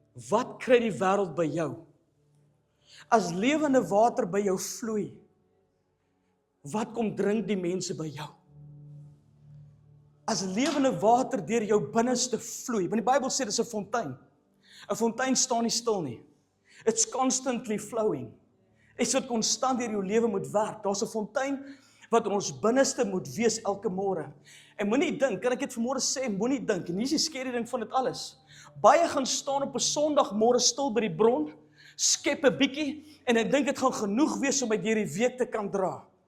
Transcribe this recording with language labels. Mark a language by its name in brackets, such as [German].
[Afrikaans] Wat kry die wêreld by jou? As lewende water by jou vloei, wat kom drink die mense by jou? As lewende water deur jou binneste vloei, want die Bybel sê dis 'n fontein. 'n Fontein staan nie stil nie. [English] It's constantly flowing. [Afrikaans] Dit wat konstant deur jou lewe moet werk. Daar's 'n fontein wat in ons binneste moet wees elke môre. En moenie dink, kan ek dit vanmôre sê, moenie dink, en hier is die skerry ding van dit alles. Baie gaan staan op 'n Sondagmôre stil by die bron, skep 'n bietjie, en ek dink dit gaan genoeg wees om my deur die week te kan dra.